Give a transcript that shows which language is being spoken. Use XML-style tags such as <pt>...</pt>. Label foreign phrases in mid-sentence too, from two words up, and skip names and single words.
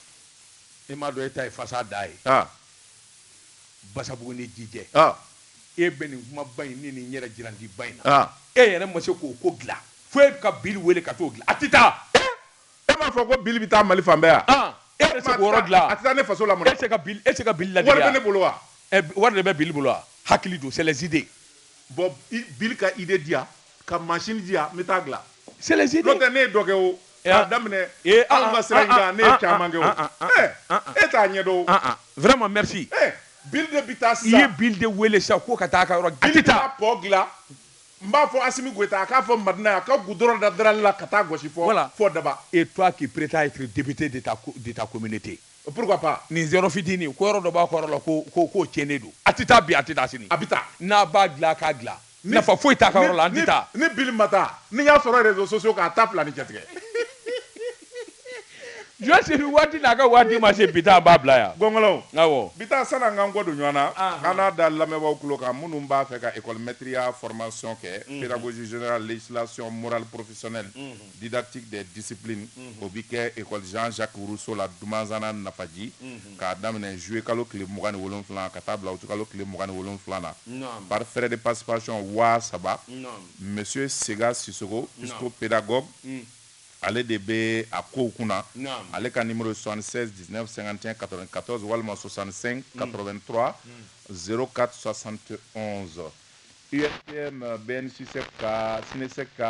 <bm>e m'a dɔn e ta ye fasa da ye Basabugu ni Jijɛ e bɛ nin kumaba in ni nin yɛrɛ jirandiba in na e yɛrɛ ma se k'o ko dilan fo e ka Bill wele ka t'o dilan a tɛ taa e m'a fɔ ko Bill bɛ taa Mali fan bɛɛ yan e tɛ se k'o yɔrɔ dilan a tɛ taa ne faso la mun na e tɛ se ka Bill ladege wari bɛ ne bolo wa wari de bɛ Bill bolo wa hakili don</bm> <fr>c'est les idées</fr> <bm>bon Bill ka idée di yan ka machine di yan n bɛ taa dilan</bm> <fr>c'est les idées</fr> <bm>n'o tɛ ne ye dɔ kɛ o k'a daminɛ anw ka sira in kan ne ye caman kɛ o e t'a ɲɛdɔn o</bm> <fr>vraiment merci</fr> <bm>Bill de bɛ taa sisan i ye Bill de wele sisan ko ka taa a ka yɔrɔ a tɛ taa pɔ dilan n b'a fɔ Asimi Goyita a k'a fɔ Madina a ka goudron da darali la ka taa gosi fɔ Daba</bm> <fr>et toi qui prétends être député de ta communauté pourquoi pas</fr> <bm>nin zéro fitini ko yɔrɔ dɔ b'a kɔrɔ la ko tiɲɛnen don a tɛ taa bi a tɛ taa sini a bɛ taa n'a b'a dilan k'a dilan nafa foyi t'a ka yɔrɔ la an tɛ taa ni Bill ma taa ni y'a sɔrɔ</bm> <fr>réseaux sociaux</fr> <bm>k'a ta fila ni cɛ tigɛ Jɔn Siri waati n'a ka waati ma se bi ta b'a bila yan gɔngɔlɔw awɔ bi ta san'an k'an kɔ don ɲɔgɔn na an n'a da lamɛnbaaw tulo kan minnu b'a fɛ ka</bm> <fr>école maîtrise formation kɛ pédagogie générale législation morale professionnelle didactique des disciplines</fr> <bm>o bi kɛ</bm> <fr>école Jean-Jacques Rousseau la</fr> <bm>Dumanzana Nafaji k'a daminɛ juillet kalo tile 27 ka taa bila août kalo tile 27 na</bm> <fr>par frais de participation</fr> <bm>3,000 monsieur Sega Sissoko psychopédagogue ale de bɛ a kow kunna ale ka numéro 76 19 51 94 walima 65 83 04 71 USPM BNCC ka SINESEC ka</bm>